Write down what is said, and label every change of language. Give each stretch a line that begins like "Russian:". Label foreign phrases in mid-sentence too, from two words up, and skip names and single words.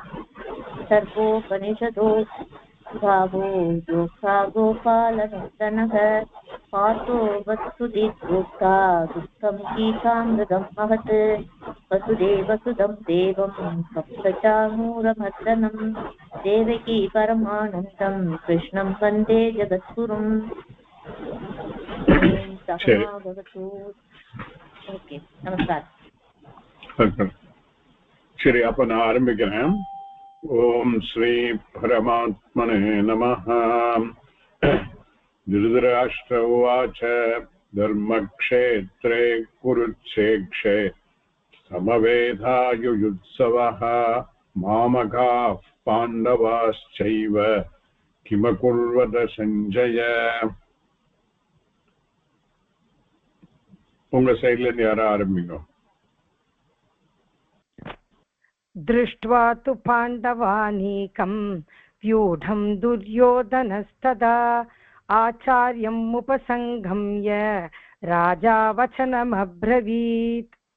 Sanskrit: सर्वोपनिषदो भावो योक्ता गोपालनन्दनः पार्थो वत्सुदिग्गोक्ता दुःखं गीतामृतं महत् वसुदेवसुदं देवं सप्तचाणूरमर्दनं देवकी परमानन्दं कृष्णं वन्दे जगद्गुरुं।
Hindi: ओके नमस्कार.
Tamil: சரி, அப்ப நான் ஆரம்பிக்கிறேன்.
Sanskrit: ॐ श्री परमात्मने नमः. धृतराष्ट्र उवाच धर्मक्षेत्रे कुरुक्षेत्रे समवेधायुयुत्सवः मामकाः पाण्डवाश्चैव किमकुर्वत सञ्जय.
Tamil: உங்க சைடுல இருந்து யாரும் ஆரம்பிங்க.
Sanskrit: दृष्ट्वा तु पाण्डवानीकं व्यूढं दुर्योधनस्तदा आचार्यम् उपसंगम्य राजा वचनमब्रवीत्.